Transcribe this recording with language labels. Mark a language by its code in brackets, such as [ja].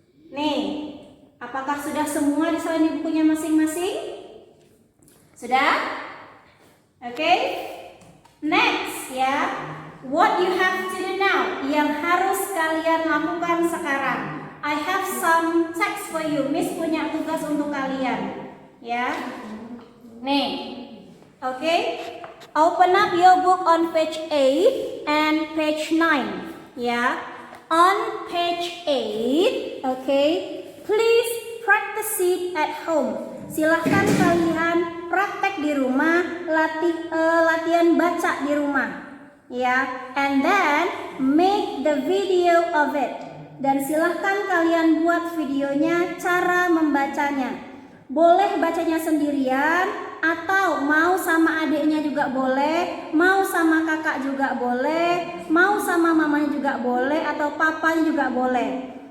[id] Nih, apakah sudah semua disalin di bukunya masing-masing? Sudah? Oke. [en] Next ya. What you have to do now? [id] Yang harus kalian lakukan sekarang. [en] I have some text for you. [id] Miss punya tugas untuk kalian. Ya. Nih. Oke. [en] Open up your book on page 8 and page 9. Ya. On page 8, okay. Please practice it at home. [id] Silahkan kalian praktek di rumah, latihan baca di rumah. [en] Ya, and then make the video of it. [id] Dan silahkan kalian buat videonya cara membacanya. Boleh bacanya sendirian atau mau sama adiknya juga boleh, mau sama kakak juga boleh, mau sama mamanya juga boleh, atau papanya juga boleh.